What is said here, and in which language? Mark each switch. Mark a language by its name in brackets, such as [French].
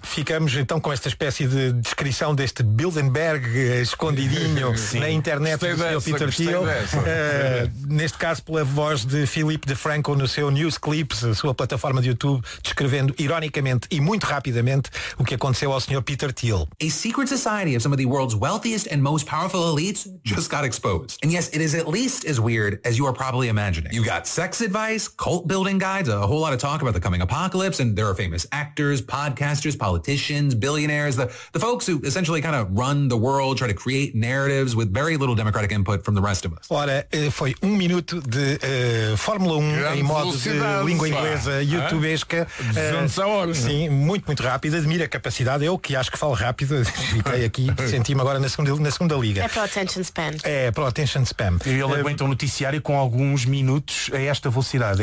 [Portuguese] Ficamos então com esta espécie de descrição deste Bilderberg escondidinho na internet do seu Peter Thiel. Neste caso, pela voz de Filipe de Franco no seu News Clips, a sua plataforma de YouTube, descrevendo ironicamente e muito rapidamente o que aconteceu ao Sr. Peter Thiel. [English] A secret society of some of the world's wealthiest and most powerful elites just got exposed. And yes, it is at least as weird as you are probably imagining. You got sex advice, cult building guides, a whole lot of talk about the coming apocalypse, and there are famous actors, podcasters, politicians, billionaires, the folks who essentially kind of run the world, try to create narratives with very little democratic input from the rest of us. [Portuguese] Ora, foi minuto de Fórmula 1 em modo de língua inglesa youtubesca. Sim, muito, muito rápido. Admiro a capacidade. Eu que acho que falo rápido. Fiquei aqui, senti-me agora na segunda liga. É para o [English] attention span. [Portuguese] E ele aguenta um noticiário com alguns minutos a esta velocidade.